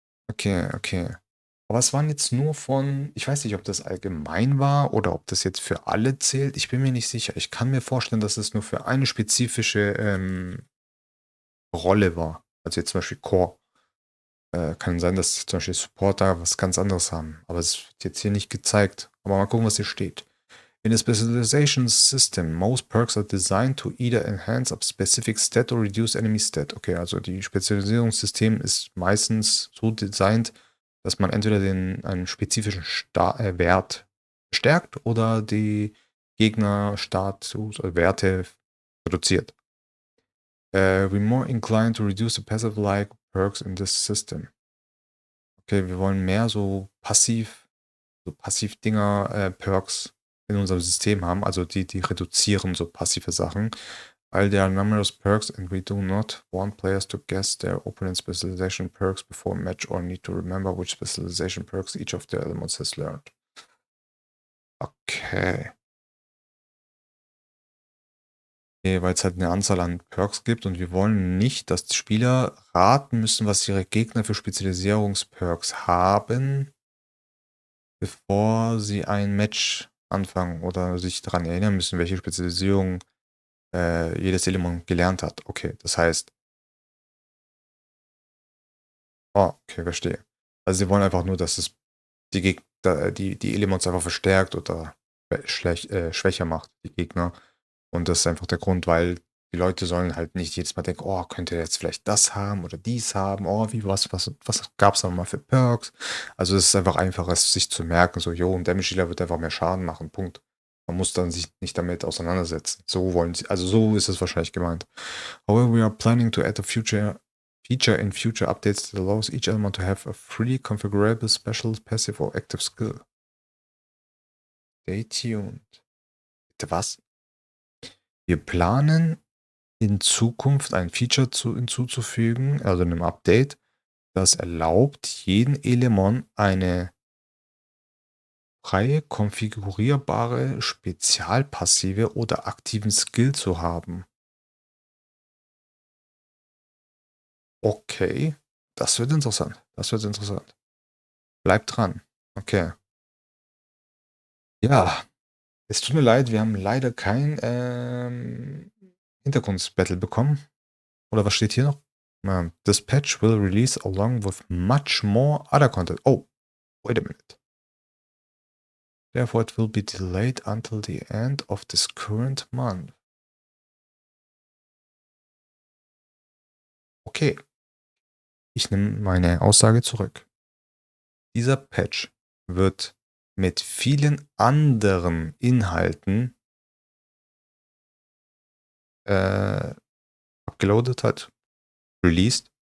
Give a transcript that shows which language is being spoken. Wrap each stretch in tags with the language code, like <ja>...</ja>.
<de>Okay, okay. Aber es waren jetzt nur von, ich weiß nicht, ob das allgemein war oder ob das jetzt für alle zählt. Ich bin mir nicht sicher. Ich kann mir vorstellen, dass es nur für eine spezifische Rolle war. Also jetzt zum Beispiel Core. Kann sein, dass zum Beispiel Supporter was ganz anderes haben. Aber es wird jetzt hier nicht gezeigt. Aber mal gucken, was hier steht.</de> <en>In a specialization system, most perks are designed to either enhance a specific stat or reduce enemy stat.</en> <de>Okay, also die Spezialisierungssystem ist meistens so designt, dass man entweder einen spezifischen Wert stärkt oder die Gegnerstatus oder Werte reduziert.</de> <en>We're more inclined to reduce the passive-like perks in this system.</en> <de>Okay, wir wollen mehr so Passiv-Dinger, Perks in unserem System haben, also die reduzieren so passive Sachen.</de> <en>While there are numerous perks and we do not want players to guess their opponent's specialization perks before match or need to remember which specialization perks each of the elements has learned.</en> <de>Okay. Weil es halt eine Anzahl an Perks gibt und wir wollen nicht, dass die Spieler raten müssen, was ihre Gegner für Spezialisierungsperks haben, bevor sie ein Match anfangen oder sich daran erinnern müssen, welche Spezialisierung jedes Element gelernt hat. Okay, das heißt, okay, verstehe. Also sie wollen einfach nur, dass es die Elements einfach verstärkt oder schwächer macht, die Gegner. Und das ist einfach der Grund, weil die Leute sollen halt nicht jedes Mal denken, oh, könnte er jetzt vielleicht das haben oder dies haben, oh, was gab es da mal für Perks? Also es ist einfach einfacher, es sich zu merken, so, jo, ein Damage Dealer wird einfach mehr Schaden machen, Punkt. Man muss dann sich nicht damit auseinandersetzen. So wollen sie, also so ist es wahrscheinlich gemeint.</de> <en>However, we are planning to add a feature in future updates that allows each element to have a freely configurable special passive or active skill. Stay tuned.</en> <de>Bitte was? Wir planen in Zukunft ein Feature hinzuzufügen, also in einem Update, das erlaubt, jeden Element eine freie, konfigurierbare, spezialpassive oder aktiven Skill zu haben. Okay, das wird interessant. Das wird interessant. Bleibt dran. Okay. Ja, es tut mir leid, wir haben leider kein Hintergrundbattle bekommen. Oder was steht hier noch?</de> <en>This patch will release along with much more other content. Oh, wait a minute. Therefore, it will be delayed until the end of this current month.</en> <de>Okay, ich nehme meine Aussage zurück. Dieser Patch wird mit vielen anderen Inhalten abgeloadet hat, released.</de>